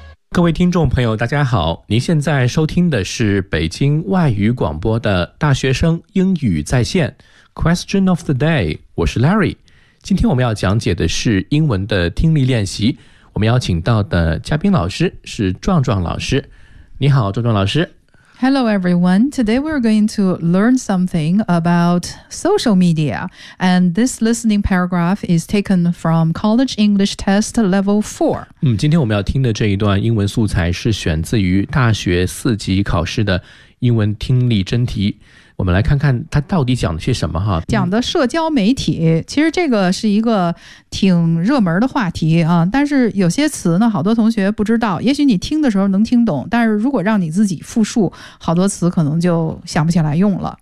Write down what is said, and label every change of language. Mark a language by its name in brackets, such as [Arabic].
[Chinese] 各位听众朋友大家好，您现在收听的是北京外语广播的大学生英语在线 Question of the day， 我是 Larry。今天我们要讲解的是英文的听力练习，我们邀请到的嘉宾老师是壮壮老师。你好壮壮老师。 [English] Hello everyone, today we're going to learn something about social media, and this listening paragraph is taken from College English Test Level 4. [Chinese] 今天我们要听的这一段英文素材是选自于大学四级考试的英文听力真题，我们来看看他到底讲的是什么哈。讲的社交媒体，其实这个是一个挺热门的话题啊，但是有些词呢好多同学不知道，也许你听的时候能听懂，但是如果让你自己复述，好多词可能就想不起来用了。